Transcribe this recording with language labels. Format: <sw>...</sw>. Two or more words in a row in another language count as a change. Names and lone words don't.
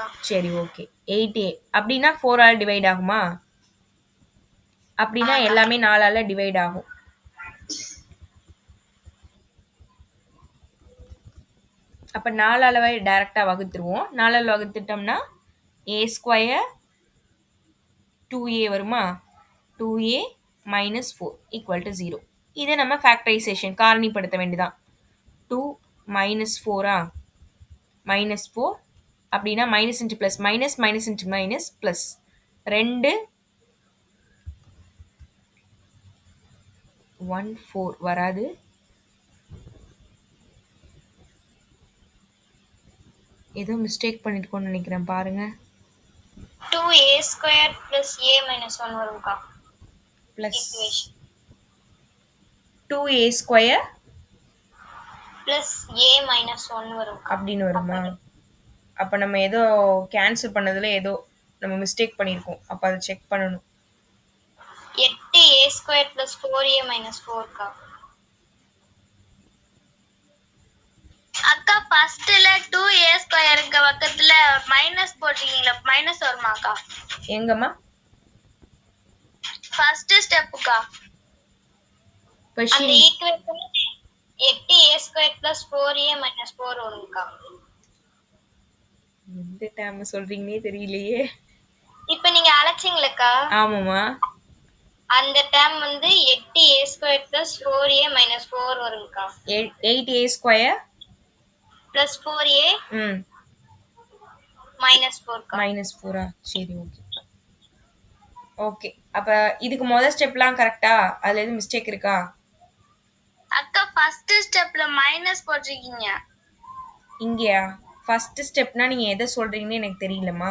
<ta>சரி, ஓகே. 8a அப்படின்னா 4ஆல் டிவைட் ஆகுமா? அப்படின்னா எல்லாமே 4ஆல் டிவைட் ஆகும். அப்போ 4ஆல் டைரெக்டாக வகுத்துருவோம். 4ஆல் வகுத்துட்டோம்னா a ஸ்கொயர் 2a வருமா?</ta> <en>2a minus 4 equal to 0.</en> <ta>இதை நம்ம ஃபேக்டரைசேஷன் காரணிப்படுத்த வேண்டியதான். 2 மைனஸ் 4ஆ? மைனஸ் 4 அப்படின்னா</ta> <en>minus into plus minus, minus into minus plus</en> <ta>2 14 வராது. ஏதோ மிஸ்டேக் பண்ணிருக்கோம்னு நினைக்கிறேன் பாருங்க.</ta> <en>2a² plus a minus 1 வரும்க்கா. பிளஸ் ஈக்குவேஷன் 2a² plus a minus 1 வரும்க்கா.</en> <ta>அப்படின்னு வருமா? அப்போ நம்ம ஏதோ கேன்சல் பண்ணதில் ஏதோ நம்ம மிஸ்டேக் பண்ணியிருக்கோம். அப்போ அதை செக் பண்ணணும்.</ta> <en>8a² plus 4a minus 4க்கா.</en> <ta>அக்கா ஃபர்ஸ்ட்ல 2a² பக்கத்துல மைனஸ் போட்டீங்களா? மைனஸ் வருமாக்கா? எங்கம்மா?</ta> <en>first stepக்கா.</en> <ta>அந்த கொஷின்</ta> <en>ஈக்குவேஷன் 8a² plus 4a minus 4 வரும்க்கா.</en> <ta>எந்த டேர்ம் சொல்றீங்கன்னே தெரியலையே. இப்போ நீங்க அழைச்சீங்களக்கா, ஆமாம்மா. அந்த டேர்ம் வந்து</ta> <en>8a² plus 4a minus 4</en> <ta>வரும்க்கா.</ta> <en>8a² plus 4a minus 4க்கா.</en> <ta>-4ஆ? சரி, ஓகே. ஓகே, அப்போ இதுக்கு முதல் ஸ்டெப்லாம் கரெக்டா? அதில் எதுவும் மிஸ்டேக் இருக்கா? அக்கா</ta> <en>first stepல</en> <ta>மைனஸ் போட்டிருக்கீங்க. இங்கேயா?</ta> <en>first stepனா</en> <ta>நீங்கள் எதை சொல்கிறீங்கன்னு எனக்கு தெரியலம்மா.</ta>